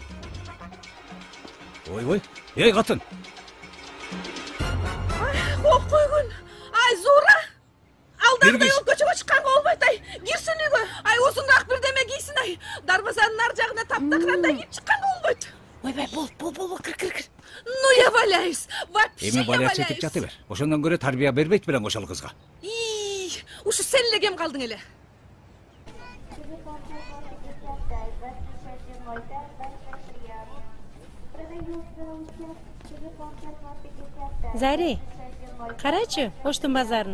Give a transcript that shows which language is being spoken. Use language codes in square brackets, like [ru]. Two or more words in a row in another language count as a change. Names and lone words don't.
[ky] Ой, эй катын. Ок койгун. Ай, Зура. Алдагыдай ол көчөгө чыкканга болбойт ай. Кирсин үйгө. Ай, узунураак бирдеме кийсин ай. Дарбазанын ар жагына таптакырандай кийип чыкканга болбойт. Ойбай, бол, кир. [ru] Ну я валяюсь. Вообще я валяюсь. [ky] Эми валяюсь валяюсь. этип жата бер. Ошондон көрө тарбия бербейт белең ошол кызга. Ушу сен эле кем калдың эле. Зари, карачы, Оштун базарын.